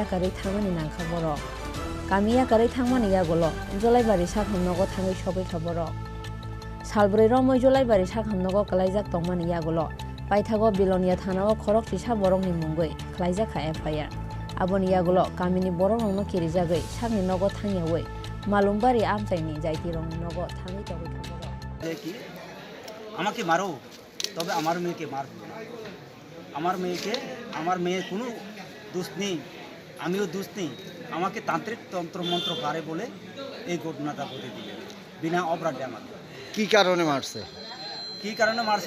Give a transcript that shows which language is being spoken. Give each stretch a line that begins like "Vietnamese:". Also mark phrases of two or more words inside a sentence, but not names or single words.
Kok Borok: Kari Thangmani Nangkha Borok Kamiya Kari Thangmani Yagulo Jolaibari Sakham Nogo Thangai Sobai Kha Borok Salbrei Romoi Jolaibari Sakham Nogo Klaijak Tongmani Yagulo Paithago Bilonia Thanao Khorok Chisa Borok ni Mungoi Klaijak Kha FIR Aboni Yagulo Kamini Borok Nongno Kirijagai Sakni Nogo Thangyawai Malumbari Amchaini Jaiti Rong Nogo Thangai Tobai Kha Borok
Bangla: আমাকে মারো তবে আমার মেয়েকে মারবো না আমার মেয়ের কোনো দোষ নেই আমিও দোষ নেই আমাকে তান্ত্রিক তন্ত্রমন্ত্র পারে বলে এই ঘটনাটা ঘটে দিল বিনা অপরাধে আমাকে কি কারণে মারছে